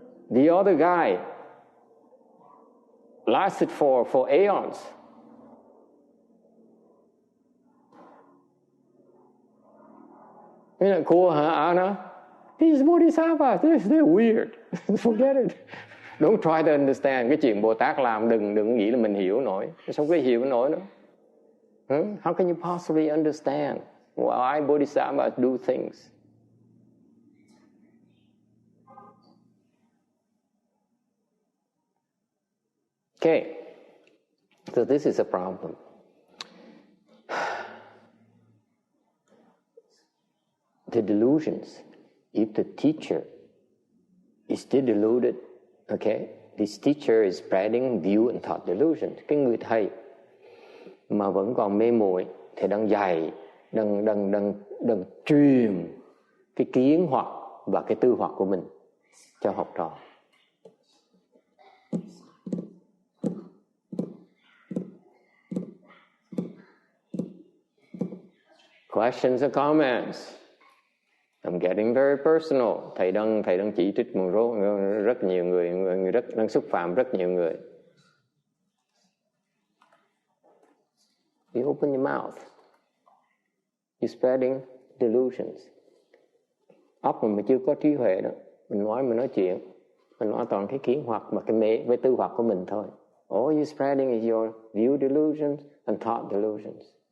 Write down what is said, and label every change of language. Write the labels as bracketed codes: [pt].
[en] The other guy lasted for aeons. Isn't that cool, huh, Anna? These bodhisattvas, they're weird. Forget it. Don't try to understand. [vi] Cái chuyện Bồ Tát làm đừng nghĩ là mình hiểu nổi. Sao có hiểu nổi nữa? [en] How can you possibly understand why bodhisattvas do things? Okay, so this is a problem. the delusions. If the teacher is still deluded, okay, this teacher is spreading view and thought delusions. [vi] Cái người thầy mà vẫn còn mê muội thì đang dạy, đang truyền cái kiến hoặc và cái tư hoặc của mình cho học trò. [en] Questions or comments? I'm getting very personal. [vi] Thầy đang chỉ trích một số rất nhiều người đang xúc phạm rất nhiều người. [en] You open your mouth. You're spreading delusions. [vi] Óc mình chưa có trí huệ đó. Mình nói chuyện. Mình nói toàn cái kiến hoặc và cái mê với tư hoặc của mình thôi. [en] All you're spreading is your view delusions and thought delusions.